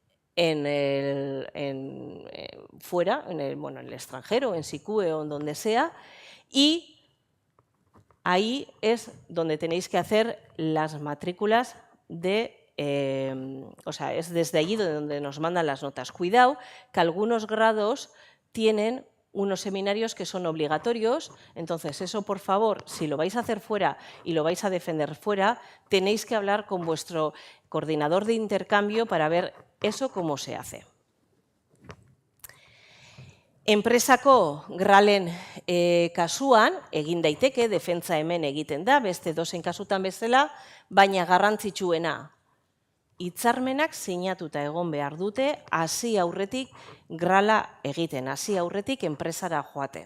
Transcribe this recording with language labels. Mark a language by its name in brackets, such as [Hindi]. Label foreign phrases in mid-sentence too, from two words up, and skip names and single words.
[Spanish] fuera, en el extranjero, en SICUE o en donde sea, y ahí es donde tenéis que hacer las matrículas es desde allí donde nos mandan las notas. Cuidado que algunos grados tienen unos seminarios que son obligatorios, entonces eso, por favor, si lo vais a hacer fuera y lo vais a defender fuera, tenéis que hablar con vuestro coordinador de intercambio para ver eso cómo se hace. [Basque] Enpresako gralen kasuan, egin daiteke, defentsa hemen egiten da, beste dozen kasutan bezala, baina garrantzitsuena, hitzarmenak sinatuta egon behar dute, hasi aurretik grala egiten, hasi aurretik enpresara joaten.